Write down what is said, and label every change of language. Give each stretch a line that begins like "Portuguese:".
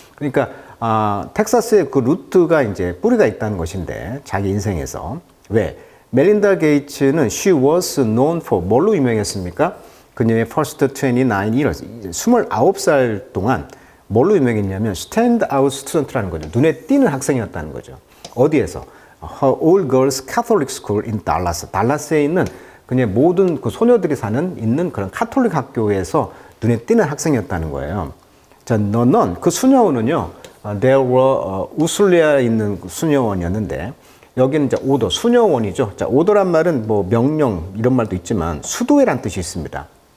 Korean: 그러니까 텍사스의 그 루트가 이제 뿌리가 있다는 것인데 자기 인생에서 왜? 멜린다 게이츠는
English: she was known for
Korean: 뭘로 유명했습니까? 그녀의
English: first 29 years,
Korean: 29살 동안 뭘로 유명했냐면
English: stand out student
Korean: 라는 거죠. 눈에 띄는 학생이었다는 거죠. 어디에서?
English: Her all girls Catholic school in Dallas.
Korean: 달라스에 있는 그녀의 모든 그 소녀들이 있는 그런 카톨릭 학교에서 눈에 띄는 학생이었다는 거예요. 자, 넌 그 수녀원은요,
English: there were
Korean: 우슬리아에 있는 수녀원이었는데 여기는 이제 오더, 수녀원이죠. 자, 오더란 말은 뭐 명령 이런 말도 있지만 수도회란 뜻이 있습니다.